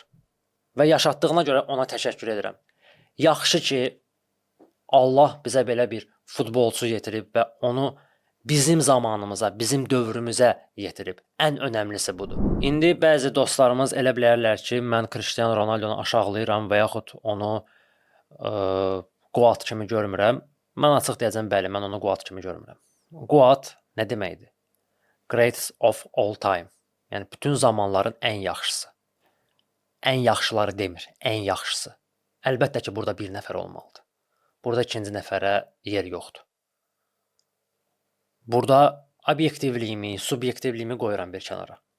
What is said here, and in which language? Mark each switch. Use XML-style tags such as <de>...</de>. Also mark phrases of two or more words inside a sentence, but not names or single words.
<az>Və yaşatdığına görə ona təşəkkür edirəm. Yaxşı ki, Allah bizə belə bir futbolçu yetirib və onu bizim zamanımıza, bizim dövrümüzə yetirib. Ən önəmlisi budur. İndi bəzi dostlarımız elə bilərlər ki, mən Cristiano Ronaldonu aşağılayıram və yaxud onu Goat kimi görmürəm. Mən açıq deyəcəm, bəli, mən onu Goat kimi görmürəm. Goat nə deməkdir?</az> <en>Greatest of all time.</en> <az>Yəni bütün zamanların ən yaxşısı. Ən yaxşıları demir, ən yaxşısı. Əlbəttə ki, burada bir nəfər olmalıdır. Burada ikinci nəfərə yer yoxdur. Burada obyektivliyimi, subyektivliyimi qoyuram bir kənara.</az>